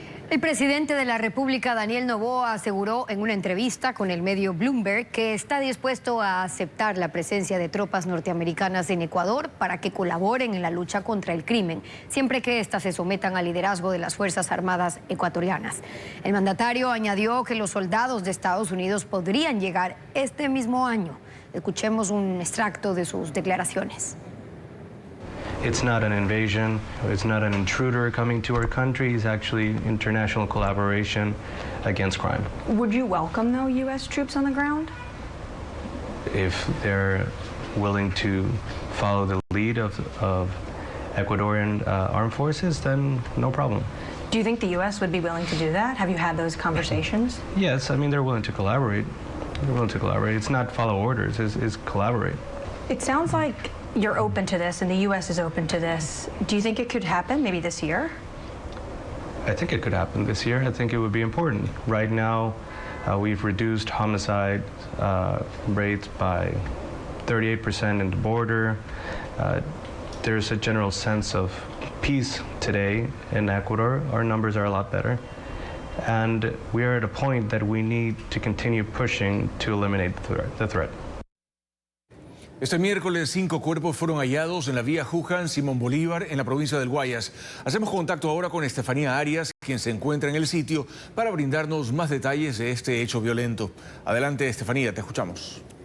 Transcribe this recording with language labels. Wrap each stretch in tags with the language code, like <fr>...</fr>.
<es>El presidente de la República, Daniel Noboa, aseguró en una entrevista con el medio Bloomberg que está dispuesto a aceptar la presencia de tropas norteamericanas en Ecuador para que colaboren en la lucha contra el crimen, siempre que éstas se sometan al liderazgo de las Fuerzas Armadas ecuatorianas. El mandatario añadió que los soldados de Estados Unidos podrían llegar este mismo año. Escuchemos un extracto de sus declaraciones.</es> <en>It's not an invasion, it's not an intruder coming to our country, it's actually international collaboration against crime. Would you welcome, though, U.S. troops on the ground? If they're willing to follow the lead of Ecuadorian armed forces, then no problem. Do you think the U.S. would be willing to do that? Have you had those conversations? Yes, I mean, they're willing to collaborate. They're willing to collaborate. It's not follow orders, it's collaborate. It sounds like you're open to this and the U.S. is open to this. Do you think it could happen maybe this year? I think it could happen this year. I think it would be important. Right now, we've reduced homicide rates by 38% in the border. There's a general sense of peace today in Ecuador. Our numbers are a lot better. And we are at a point that we need to continue pushing to eliminate the threat.</en> <es>Este miércoles 5 cuerpos fueron hallados en la vía Juján Simón Bolívar en la provincia del Guayas. Hacemos contacto ahora con Estefanía Arias, quien se encuentra en el sitio, para brindarnos más detalles de este hecho violento. Adelante, Estefanía, te escuchamos.</es>